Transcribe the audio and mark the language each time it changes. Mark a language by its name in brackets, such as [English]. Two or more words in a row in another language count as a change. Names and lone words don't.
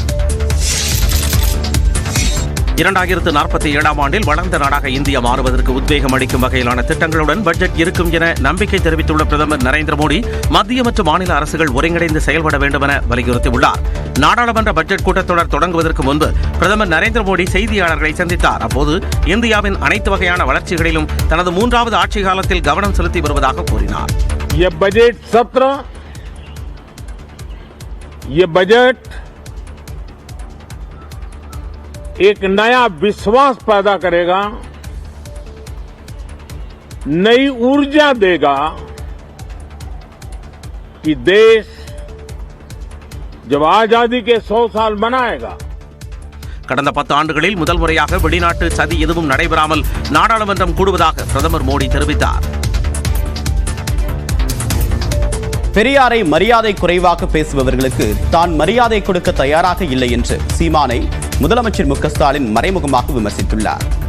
[Tamil] 2047ஆம் ஆண்டில் வளர்ந்த நாடாக இந்தியா மாறுவதற்கு உத்வேகம் அளிக்கும் வகையிலான திட்டங்களுடன் பட்ஜெட் இருக்கும் என நம்பிக்கை தெரிவித்துள்ள பிரதமர் நரேந்திர மோடி மத்திய மற்றும் மாநில அரசுகள் ஒருங்கிணைந்து செயல்பட வேண்டும் என வலியுறுத்தியுள்ளார். நாடாளுமன்ற பட்ஜெட் கூட்டத்தொடர் தொடங்குவதற்கு முன்பு பிரதமர் நரேந்திர மோடி செய்தியாளர்களை சந்தித்தார். அப்போது இந்தியாவின் அனைத்து வகையான வளர்ச்சிகளிலும் தனது 3வது ஆட்சி காலத்தில் கவனம் செலுத்தி வருவதாக கூறினார். [Hindi] एक नया विश्वास पैदा करेगा, नई ऊर्जा देगा कि देश जब आजादी के 100 साल मनाएगा. [Tamil] கடந்த 10 ஆண்டுகளில் முதல் முறையாக வெளிநாட்டு சதி எதுவும் நடைபெறாமல் நாடாளுமன்றம் கூடுவதாக பிரதமர் மோடி தெரிவித்தார். பெரியாரை மரியாதை குறைவாக பேசுபவர்களுக்கு தான் மரியாதை கொடுக்க தயாராக இல்லை என்று சீமானை முதலமைச்சர் மு க ஸ்டாலின் மறைமுகமாக விமர்சித்துள்ளார்.